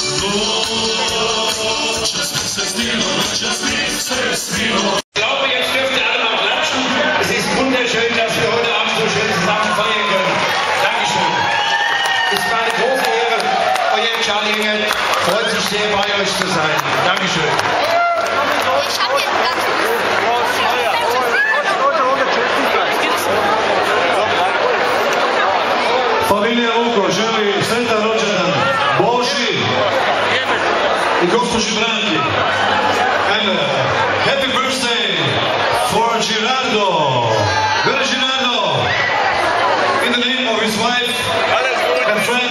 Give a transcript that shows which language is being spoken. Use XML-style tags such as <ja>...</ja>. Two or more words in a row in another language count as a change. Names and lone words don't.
<de>glaube, jetzt dürft ihr alle mal klatschen. Es ist wunderschön, dass wir heute Abend so schön zusammen feiern können. Dankeschön. Es war eine große Ehre. Euer Charlie Engel freut sich sehr, bei euch zu sein. Dankeschön.</de> <hr>Familija Vuko želi sretan rođendan Boži i gospođi Branki.</hr> <en>And happy birthday for Gerardo. Where is Gerardo? In the name of his wife and friend.</en>